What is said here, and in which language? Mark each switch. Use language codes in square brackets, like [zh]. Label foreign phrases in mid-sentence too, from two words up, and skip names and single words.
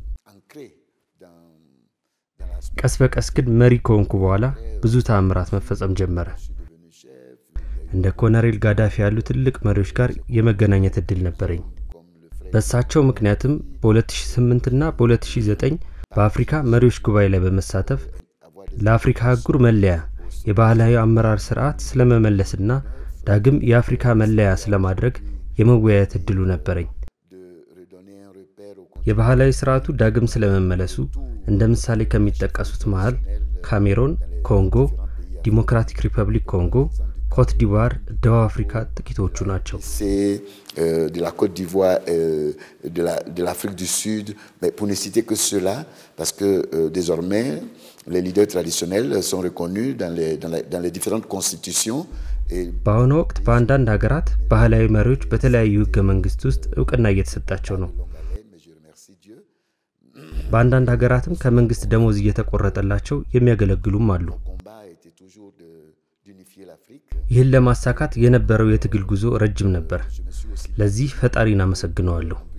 [am] ቀስ በቀስ ግን መሪ ከሆንኩ በኋላ ብዙ ተአምራት መፈጸም ጀመረ። እንደ ኮሎኔል ጋዳፊ ያሉ ትልቅ መሪዎች ጋር የመገናኘት እድል ነበረኝ። በሳቸው ምክንያቱም በ2008 እና በ2009 በአፍሪካ መሪዎች ጉባኤ ላይ በመሳተፍ ለአፍሪካ አህጉር መለያ የባህላዊ አመራር ስርዓት ስለመመለስና ዳግም የአፍሪካ መለያ ስለማድረግ የመወያየት እድሉ ነበረኝ። የባህላዊ ስርዓቱ ዳግም ስለመመለሱ እንደ ምሳሌ ከሚጠቀሱት መሃል ካሜሮን፣ ኮንጎ፣ ዲሞክራቲክ ሪፐብሊክ ኮንጎ፣ [fr] Côte d'Ivoire, de l'Afrique, c'est de la Côte d'Ivoire, de l'Afrique du Sud, mais pour ne citer que cela, parce que désormais, les leaders traditionnels sont reconnus dans les différentes constitutions. [am] በአሁኑ ወቅት በአንዳንድ ሀገራት ባህላዊ መሪዎች በተለያዩ ህገ መንግስት ውስጥ ዕውቅና እየተሰጣቸው ነው። በአንዳንድ ሀገራትም ከመንግስት ደሞዝ እየተቆረጠላቸው የሚያገለግሉም አሉ። ይህን ለማሳካት የነበረው የትግል ጉዞ ረጅም ነበር። ለዚህ ፈጣሪን አመሰግናለሁ።